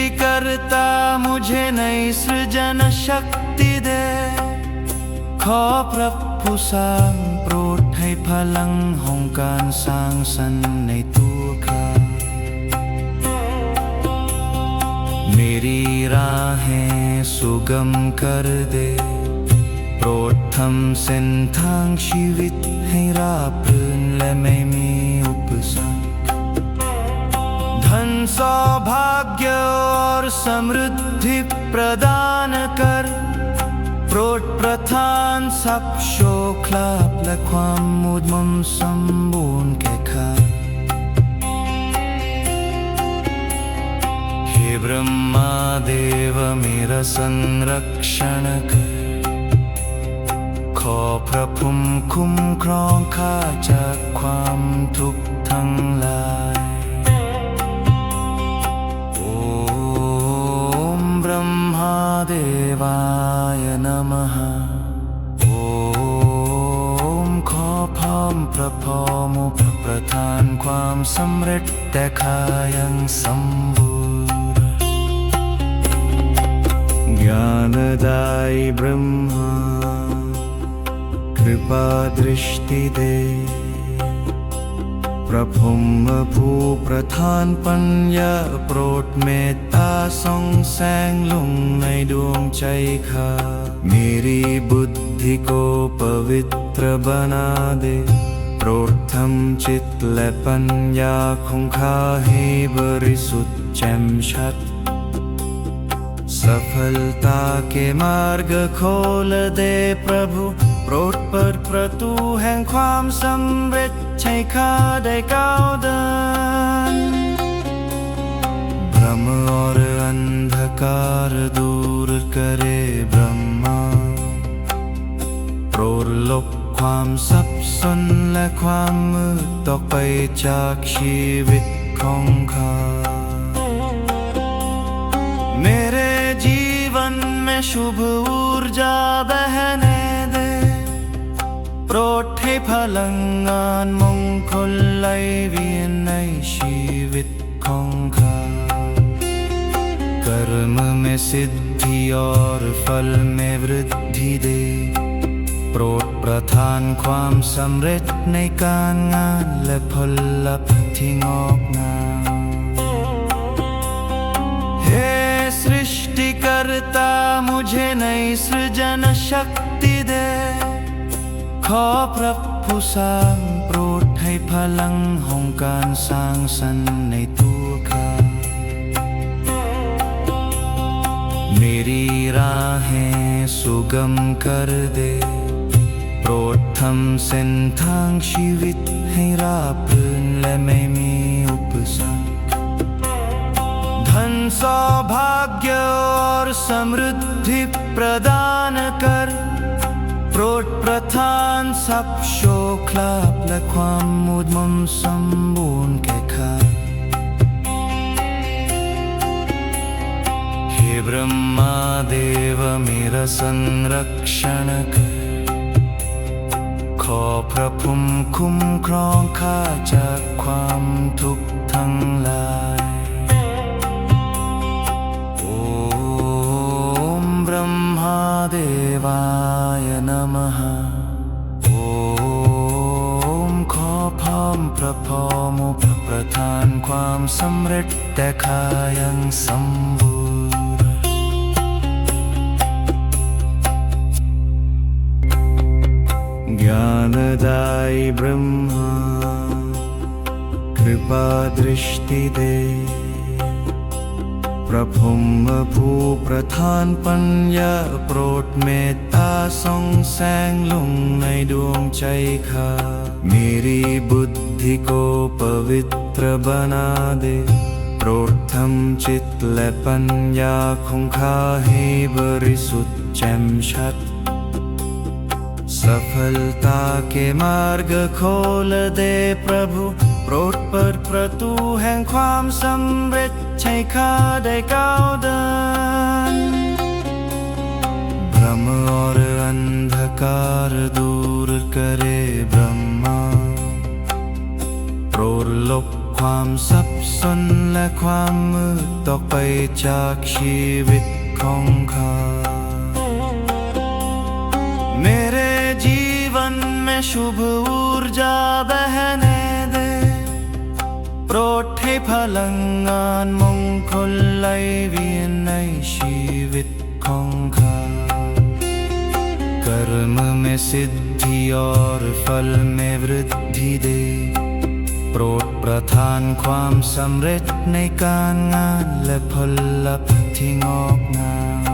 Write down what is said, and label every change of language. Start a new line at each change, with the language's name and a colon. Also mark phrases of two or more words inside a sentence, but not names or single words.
Hindi: करता मुझे नई सृजन शक्ति दे
Thai: ขอพระผู้สร้างโปรดให้พลังแห่งการสร้างสรรค์ในตัวข้า
Hindi: मेरी राहें सुगम कर दे
Thai: โปรดทำเส้นทางชีวิตให้ราบรื่นและไม่มีอุปสรรค
Hindi: धन सौभाग्य और समृद्धि प्रदान कर
Thai: โปรดประทานทรัพย์โชคลาภและความมุดมนสมบูรณ์แก่ข้า
Hindi: हे ब्रह्मा देव मेरा संरक्षण कर
Thai: ขอพระภูมิคุ้มครองข้าจากความทุกข์ทั้งหลาย โอมบรมหาเดวายนะมหาโอมขอพร้อมพระพรหมประทานความสำเร็จแต่ข้ายังสมบูรณ์ ญาณ
Hindi: दायी ब्रह्मा कृपा दृष्टि दे
Thai: พระพรหมผู้ประทานปัญญาโปรดเมตตาส่องแสงลงในดวงใจข้า
Hindi: मेरी बुद्धि को पवित्र बना दे
Thai: โปรดทำจิตและปัญญาของข้าให้บริสุทธิ์แจ่มชัด
Hindi: सफलता के मार्ग खोल दे प्रभु
Thai: โปรดเปิดประตูแห่งความสำเร็จให้ข้าได้ก้าวเดิน
Hindi: भ्रम और अंधकार दूर करे ब्रह्मा
Thai: โปรดลบความสับสนและความมืดออกไปจากชีวิตของข้า
Hindi: मेरे जीवन में शुभ ऊर्जा बहने दे
Thai: โปรดให้พลังงานมงคลไหลเวียนในชีวิตของข้า
Hindi: कर्म में सिद्धि और फल में वृद्धि दे
Thai: โปรดประทานความสำเร็จในการงานและผลลัพธ์ที่งอกงาม
Hindi: सृष्टिकर्ता मुझे नई सृजन शक्ति दे
Thai: ขอพระผู้สร้างโปรดให้พลังแห่งการสร้างสรรค์ในตัวข้า
Hindi: मेरी राहें सुगम कर दे
Thai: โปรดทำเส้นทางชีวิตให้ราบรื่นและไม่มีอุปสรรค
Hindi: धन सौभाग्य और समृद्धि प्रदान कर
Thai: โปรดประทานทรัพย์โชคลาภและความมุดมนสมบูรณ์แก่ข้า
Hindi: हे ब्रह्मा देव मेरा संरक्षण कर
Thai: ขอพระภูมิคุ้มครองข้าจากความทุกข์ทั้งหลาย เดวายนะมหาโอมขอพร้อมพระพรหมประทานความสำเร็จแต่ข้ายังสมบูรณ์ญาณ
Hindi: दायी ब्रह्मा कृपा दृष्टि दे
Thai: พระพรหมผู้ประทานปัญญาโปรดเมตตาส่องแสงลงในดวงใจข้า
Hindi: मेरी बुद्धि को पवित्र बना दे
Thai: โปรดทำจิตและปัญญาของข้าให้บริสุทธิ์แจ่มชัด
Hindi: सफलता के मार्ग खोल दे प्रभु
Thai: โปรดเปิดประตูแห่งความสำเร็จให้ข้าได้ก้าวเดิน
Hindi: भ्रम और अंधकार दूर करे ब्रह्मा
Thai: โปรดลบความสับสนและความมืดตกไปจากชีวิตของข้า
Hindi: मेरे जीवन में शुभ ऊर्जा बहने दे
Thai: โปรดให้พลังงานมงคลไหลเวียนในชีวิตของข้า
Hindi: कर्म में सिद्धि और फल में वृद्धि दे
Thai: โปรดประทานความสำเร็จในการงานและผลลัพธ์ที่งอกงาม